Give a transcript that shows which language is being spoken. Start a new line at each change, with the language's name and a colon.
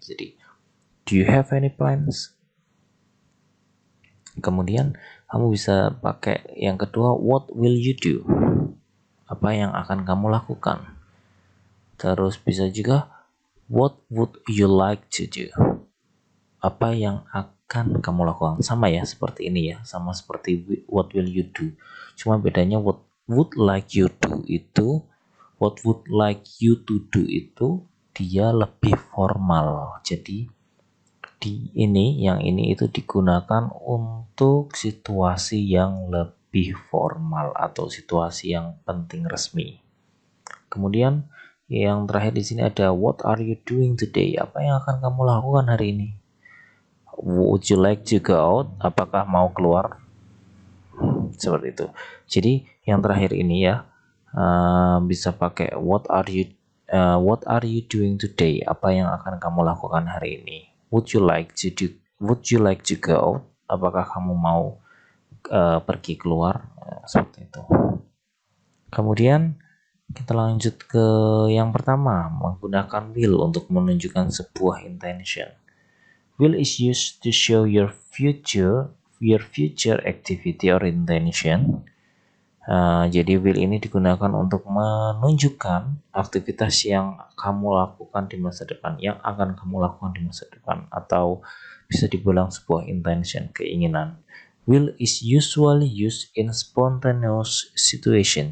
English: Jadi do you have any plans?
Indonesian: Kemudian kamu bisa pakai yang kedua,
English: what will you do?
Indonesian: Apa yang akan kamu lakukan? Terus bisa juga,
English: what would you like to do?
Indonesian: Apa yang akan kamu lakukan? Sama ya seperti ini ya, sama seperti
English: what will you do.
Indonesian: Cuma bedanya
English: what would like you do
Indonesian: itu,
English: what would like you to do
Indonesian: itu dia lebih formal. Jadi yang ini itu digunakan untuk situasi yang lebih formal atau situasi yang penting resmi. Kemudian yang terakhir di sini ada
English: what are you doing today?
Indonesian: Apa yang akan kamu lakukan hari ini?
English: Would you like to go out?
Indonesian: Apakah mau keluar? Seperti itu. Jadi yang terakhir ini ya bisa pakai
English: what are you doing today?
Indonesian: Apa yang akan kamu lakukan hari ini?
English: Would you like to go out?
Indonesian: Apakah kamu mau pergi keluar? Seperti itu. Kemudian kita lanjut ke yang pertama, menggunakan will untuk menunjukkan sebuah intention.
English: Will is used to show your future activity or intention.
Indonesian: Jadi will ini digunakan untuk menunjukkan aktivitas yang kamu lakukan di masa depan, yang akan kamu lakukan di masa depan, atau bisa dibilang sebuah intention, keinginan.
English: Will is usually used in spontaneous situation.